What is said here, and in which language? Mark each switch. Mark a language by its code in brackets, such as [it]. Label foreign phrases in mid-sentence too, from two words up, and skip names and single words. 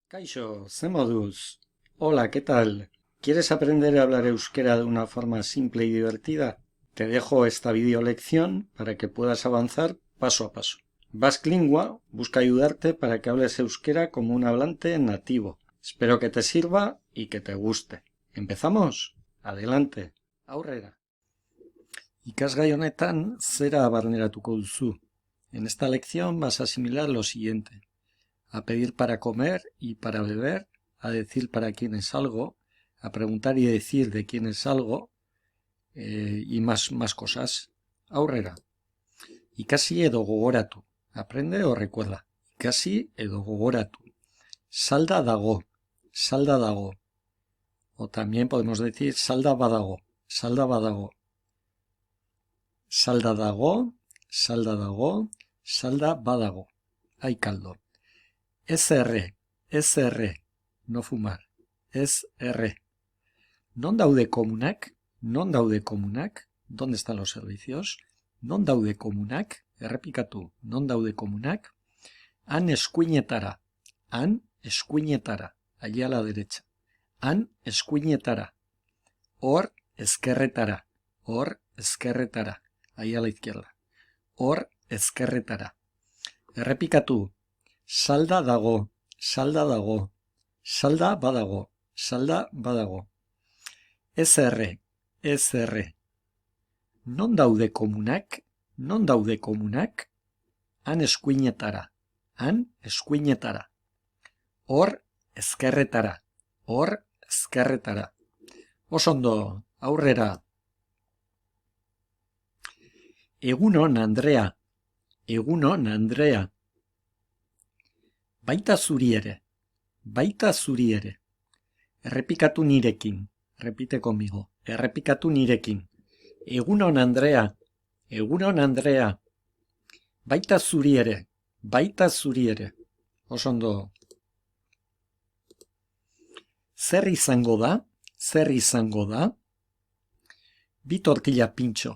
[eu] Kaixo, ze moduz? Hola, [es] ¿qué tal? ¿Quieres aprender a hablar euskera de una forma simple y divertida? Te dejo esta videolección para que puedas avanzar paso a paso. Basque Lingua busca ayudarte para que hables euskera como un hablante nativo. Espero que te sirva y que te guste. ¿Empezamos? Adelante. [eu] Aurrera. Ikasgai honetan zera barneratuko duzu. [es] En esta lección vas a asimilar lo siguiente: a pedir para comer y para beber, a decir para quién es algo, a preguntar y decir de quién es algo, y más cosas. [eu] Aurrera. Ikasi edo gogoratu. [es] Aprende o recuerda. [eu] Ikasi edo gogoratu. Salda dago. Salda dago. [es] O también podemos decir [eu] salda badago. Salda badago. Salda dago. Salda dago. Salda badago. [es] Hay caldo. SR, SR, no fumar, SR. [eu] Non daude komunak, non daude komunak, [es] ¿dónde están los servicios? [eu] Non daude komunak, errepikatu, non daude komunak, han eskuinetara, [es] allí a la derecha, [eu] han eskuinetara, hor ezkerretara, [es] ahí a la izquierda, [eu] hor ezkerretara. Errepikatu, salda dago, salda dago, salda badago, salda badago. SR, SR. Non daude komunak, han eskuinetara, hor ezkerretara, Osondo, aurrera. Egunon, Andrea, egunon, Andrea. Baita zuri ere. Errepikatu nirekin. [es] Repite conmigo. [eu] Errepikatu nirekin. Egunon, Andrea. Baita zuri ere. Osondo. Zer izango da? Bi tortilla pintxo.